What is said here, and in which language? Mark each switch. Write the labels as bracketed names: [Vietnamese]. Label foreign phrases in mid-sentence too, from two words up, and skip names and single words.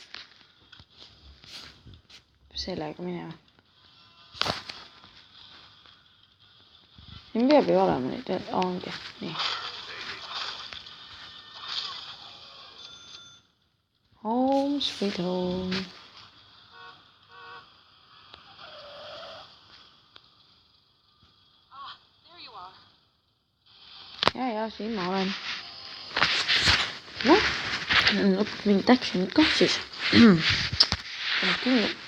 [Estonian] Sellega minema. Siin peab ju olema neid, ongi. Nii. [English] Home sweet home. [Estonian] Ja, siin ma olen. Noh, lõpuks mingit actionit kah siis. Paneb kinni.